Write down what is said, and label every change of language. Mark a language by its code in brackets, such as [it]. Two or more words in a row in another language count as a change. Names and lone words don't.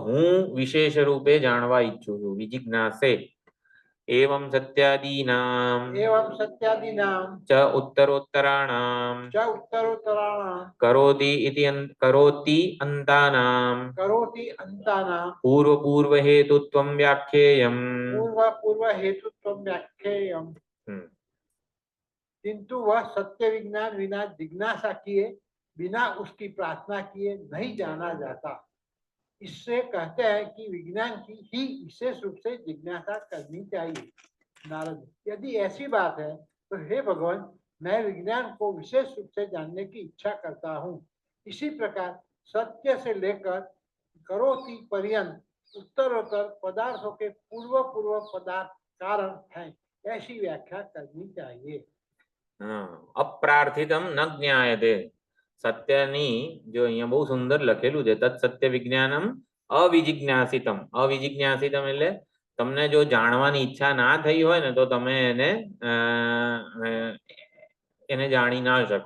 [gu] હું વિશેષ રૂપે જાણવા ઈચ્છું છું, વિજિજ્ઞાસે. [sa] एवं सत्यादीनाम् च उत्तरोत्तराणाम् करोति अन्तानाम् पूर्व हेतुत्वम् व्याख्येयम्. पूर्व हेतुत्व व्याख्येयम, [hi] किंतु वह सत्य विज्ञान बिना जिज्ञासा किए, बिना उसकी प्रार्थना किए नहीं जाना जाता. इससे कहते हैं कि विज्ञान की ही विशेष रूप से जिज्ञासा करनी चाहिए. नारद, यदि ऐसी बात है तो हे भगवान, मैं विज्ञान को विशेष रूप से जानने की इच्छा करता हूँ. इसी प्रकार सत्य से लेकर करोति पर्यंत उत्तरोत्तर पदार्थों के पूर्व पदार्थ कारण है, ऐसी व्याख्या करनी चाहिए. [sa] अप्रार्थितम् न ज्ञायते. [gu] સત્યની જો અહીંયા બહુ સુંદર લખેલું છે, [sa] तत् सत्य विज्ञानम् अविजिज्ञासितम्. [gu] અવિજિજ્ઞાસિતમ એટલે તમને જો જાણવાની ઈચ્છા ના થઈ હોય ને તો તમે એને જાણી ના શકો.